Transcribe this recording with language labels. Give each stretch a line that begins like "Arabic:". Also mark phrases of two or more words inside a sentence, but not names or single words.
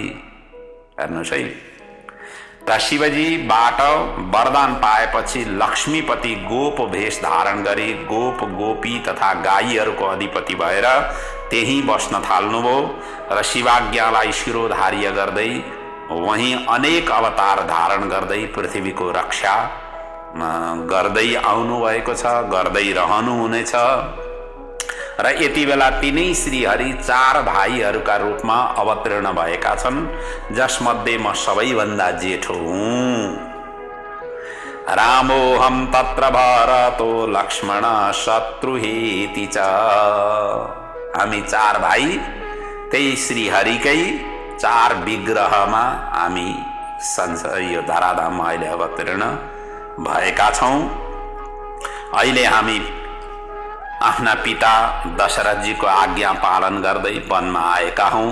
Nepali: हेर्नुहोस् है, त शिवजीबाट वरदान पाएपछि लक्ष्मीपति गोप भेष धारण गरी गोप गोपी तथा गाईहरूको अधिपति भएर त्यही बस्न थाल्नुभयो र शिवाज्ञालाई शिरोधार्य गर्दै वहीं अनेक अवतार धारण गर्दै पृथ्वीको रक्षा गर्दै आउनुभएको छ, गर्दै रहनुहुनेछ। र यति बेला तिनै श्रीहरि चार भाइहरूका रूपमा अवतीर्ण भएका छन्, जसमध्ये म सबैभन्दा जेठो हुँ।
Sanskrit: रामोऽहं तत्र भरतो लक्ष्मण शत्रुहेति च।
Nepali: हामी चार भाइ त्यही श्रीहरिकै चार विग्रहमा हामी यो धराधाममा अहिले अवतीर्ण भएका छौँ। अहिले हामी आफ्ना पिता दशरथजीको आज्ञा पालन गर्दै वनमा आएका हौँ।